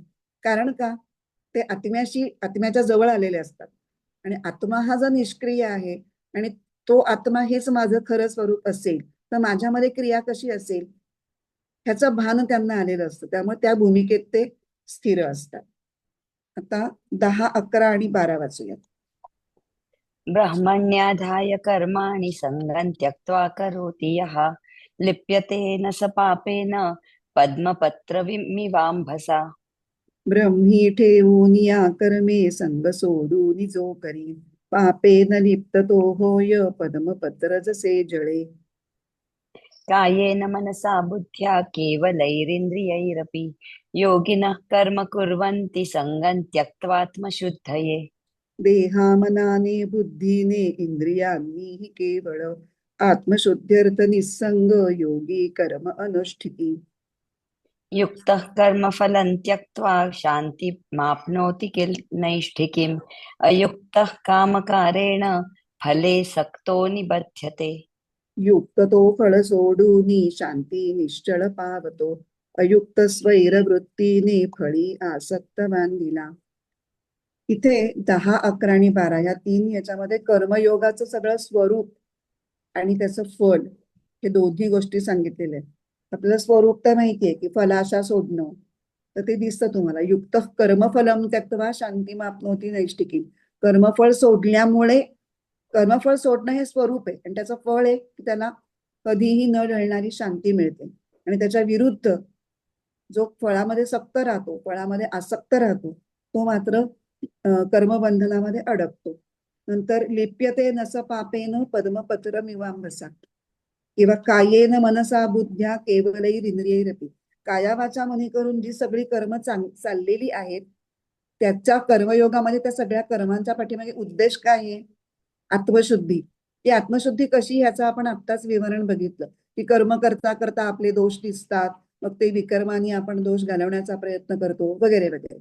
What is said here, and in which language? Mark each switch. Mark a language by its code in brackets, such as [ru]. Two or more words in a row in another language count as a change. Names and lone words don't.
[mr] कारण का ते आत्म्याच्या जवळ आलेले असतात आणि आत्मा हा जर निष्क्रिय आहे आणि तो आत्मा हेच माझं खरं स्वरूप असेल तर माझ्यामध्ये क्रिया कशी असेल ह्याचं भान त्यांना आलेलं असतं. त्यामुळे त्या भूमिकेत ते स्थिर असतात. आता 10, 11 आणि 12 वाचूयात. [sa] ब्रह्मण्याधाय कर्माणि सङ्गं त्यक्त्वा करोति यः लिप्यते न स पापेन पद्मपत्रमिवाम्भसा. [mr] ब्रह्मी ठेवून या कर्मे संग सोडून जो करी पापे न लिप्त तो होय पद्मपत्र जसे जळे. [sa] कायेन मनसा बुद्ध्या केवलैरिन्द्रियैरपि योगिनः कर्म कुर्वन्ति सङ्गं त्यक्त्वात्मशुद्धये. [mr] देहा मनाने बुद्धीने इंद्रियांनी हि केवळ आत्मशुद्ध्यर्थ निसंग योगी कर्म अनुष्ठिती. [sa] युक्तः कर्मफलं त्यक्त्वा शान्तिमाप्नोति किल नैष्ठिकीम् अयुक्तः कामकारेण फले सक्तो निबध्यते. [mr] युक्त तो फळ सोडूनी शांती निश्चळ पावतो अयुक्त स्वैरवृत्तीने फळी आसक्त बांधिला. इथे 10, 11 आणि 12 या 3 याच्यामध्ये कर्मयोगाचं सगळं स्वरूप आणि त्याचं फल हे दोन्ही गोष्टी सांगितलेल्या आहेत. आपल्याला स्वरूप तर माहितीये की फलाशा सोडणं तर ते दिसतं तुम्हाला. [sa] युक्त कर्मफलम त्यक्त्वा शांतिमाप्नोति नैष्ठिकी. [mr] कर्मफळ सोडल्यामुळे कर्मफळ सोडणं हे स्वरूप आहे आणि त्याचं फळ आहे की त्याला कधीही न ढळणारी शांती मिळते. आणि त्याच्या विरुद्ध जो फळामध्ये सक्त राहतो फळामध्ये आसक्त राहतो तो मात्र कर्मबंधनामध्ये अडकतो. [sa] नंतर लिप्यते नस पापेन पद्मपत्रमिवाम्भसा किंवा कायेन मनसा बुद्ध्या केवलैरिंद्रियैरपि. [mr] काया वाचा मनी करून जी सगळी कर्म चाललेली आहेत त्याच्या कर्मयोगामध्ये त्या सगळ्या कर्मांच्या पाठीमागे उद्देश काय आहे. आत्मशुद्धी. ती आत्मशुद्धी कशी ह्याचं आपण आत्ताच विवरण बघितलं की कर्म करता करता आपले दोष दिसतात मग ते विकर्माने आपण दोष घालवण्याचा प्रयत्न करतो वगैरे वगैरे.